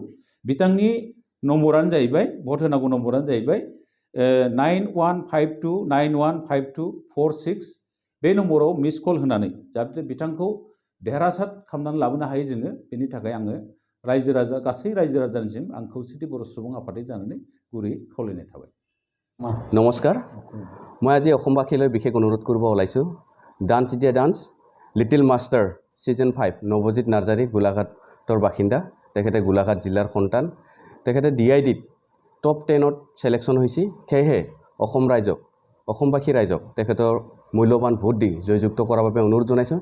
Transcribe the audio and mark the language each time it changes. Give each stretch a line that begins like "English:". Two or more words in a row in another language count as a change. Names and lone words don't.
Bodo: बिथांनि नम्बरानो जाहैबाय भट होनांगौ नम्बरानो जाहैबाय 9152915246 बे नम्बराव मिस कल होनानै जाहाथे बिथांखौ देरहासार खालामनानै लाबोनो हायो जोङो। बेनि थाखाय आङो गासै रायजो राजानिसिम आं खौसेथि बर' सुबुं आफादै जानानै गुरै खावलायनाय थाबाय।
Assamese: नमस्कार,
Hindi: मैं आज
Assamese: অসমবাসীলৈ বিশেষ অনুৰোধ কৰিব ওলাইছোঁ। ডান্স ইণ্ডিয়া ডান্স লিটিল মাষ্টাৰ সিজন 5 নৱজিত নাৰ্জাৰী গোলাঘাটৰ বাসিন্দা। তেখেতে গোলাঘাট জিলাৰ সন্তান। তেখেতে DIDত টপ 10ত সিলেকশ্যন হৈছে। সেয়েহে অসমবাসী ৰাইজক তেখেতৰ মূল্যৱান ভোট দি জয়যুক্ত কৰাৰ বাবে অনুৰোধ জনাইছোঁ।